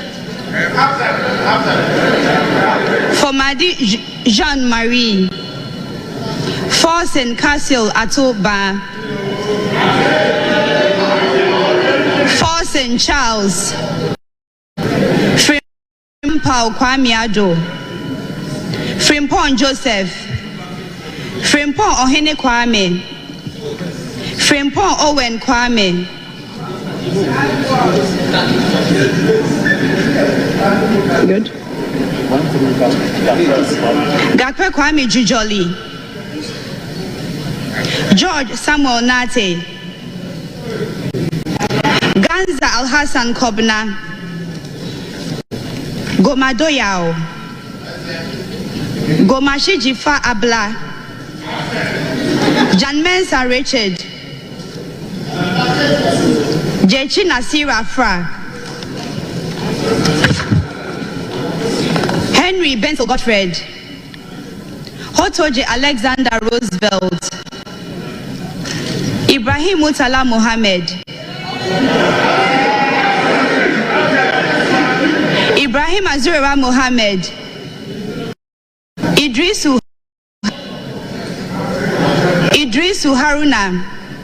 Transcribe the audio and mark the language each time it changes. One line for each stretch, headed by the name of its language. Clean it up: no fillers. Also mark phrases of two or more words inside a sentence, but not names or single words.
English: Fomadi Jean-Marie, Forsen Castle Atoba, Forsen Charles, Frimpau Kwamiado, Frimpon Joseph, Frimpon Ohene Kwame, Frimpon Owen Kwame, good. Gakwe Kwame Jujoli, George Samuel Nate, Ganza Al-Hassan Kobna, Gomadoyao, Gomashi Jifa Abla, Jan Mensa Richard, Jechi Nasira Fra, Henry Benson Gottfried, Hotoje Alexander Roosevelt, Ibrahim Mutala Mohammed, Ibrahim Azura Mohammed, Idrisu Haruna,